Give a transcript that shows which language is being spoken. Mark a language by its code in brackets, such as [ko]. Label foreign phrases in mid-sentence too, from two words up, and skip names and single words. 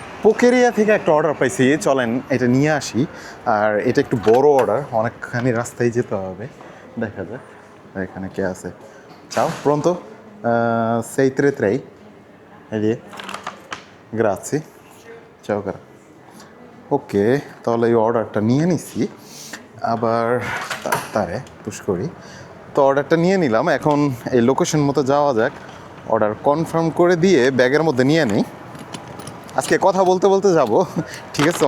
[bn] পোকেরিয়া থেকে একটা অর্ডার পাইছি, চলেন এটা নিয়ে আসি। আর এটা একটু বড় অর্ডার, অনেকখানি রাস্তায় যেতে হবে। দেখা যাক এখানে কে আছে। [it] ciao pronto? Sei tre tre? Lì? Grazie. Ciao cara. [bn] ওকে, তাহলে এই অর্ডারটা নিয়ে নিছি। আবার তারে পুশ করি। তো অর্ডারটা নিয়ে নিলাম, এখন এই লোকেশন মতো যাওয়া যাক। অর্ডার কনফার্ম করে দিয়ে ব্যাগের মধ্যে নিয়ে নিই। আজকে কথা বলতে বলতে যাব, ঠিক আছে?